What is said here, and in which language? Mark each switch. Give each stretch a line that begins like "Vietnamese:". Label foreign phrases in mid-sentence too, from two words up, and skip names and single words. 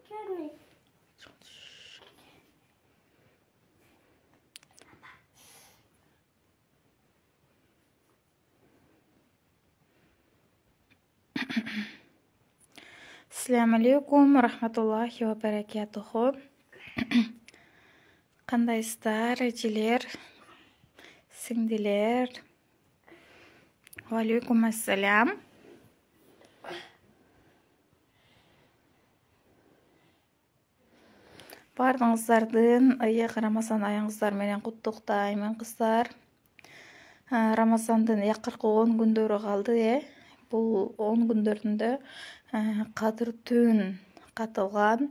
Arabic: السلام عليكم رحمة الله وبركاته.
Uzbek: Qandaysizlar, ejiler, singdiler?
Arabic: وعليكم السلام.
Kyrgyz: Баарыңыздардын ыйык Рамазан айыңыздар менен куттуктайм кыздар. Рамазандын акыркы 10 күндөрү калды, Бул 10 күндөрүндө кадыр түн катылган.